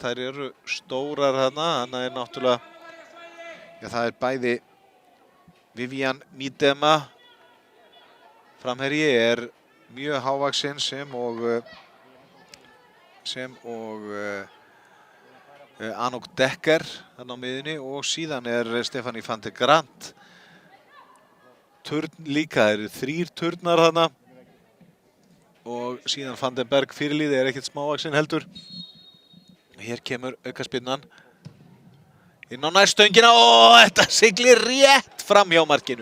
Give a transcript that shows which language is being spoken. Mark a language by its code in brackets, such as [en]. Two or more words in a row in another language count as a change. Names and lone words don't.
[is] Þær eru stórar þarna, þannig náttúrulega, það bæði Vivian Miedema framherji mjög hávaxinn sem og Anouk Dekker þarna á miðjunni og síðan Stefanie van der Grant. Turn líka, það eru 3 turnar þarna og síðan Van den Berg fyrirliði ekkert smávaxinn heldur. Hér kemur aukaspyrnan inn á nærstöngina og þetta siglir rétt fram hjá markinu.